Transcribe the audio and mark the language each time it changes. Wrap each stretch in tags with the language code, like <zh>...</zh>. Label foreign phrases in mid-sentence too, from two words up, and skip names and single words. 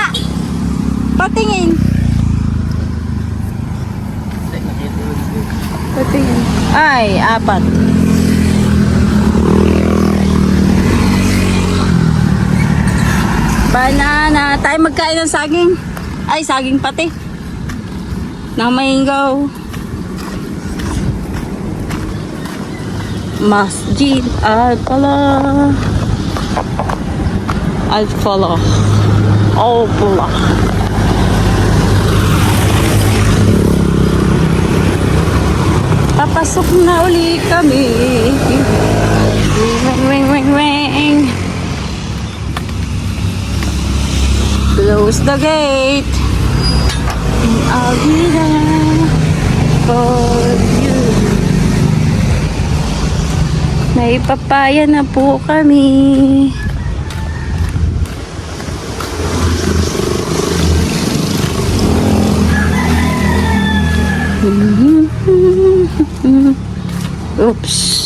<tl>Patingin. Patingin. Ay, 4. Banana. Tayo magkain ng saging. Ay, saging pati. Na mango. Masjid Al-Falah. Al-Falah. Al-Falah. Papasok na uli kami.</tl> <en>Ring, ring, ring, ring. Close the gate. And I'll be there for you.</en> <tl>May papaya na po kami. Oops.</tl>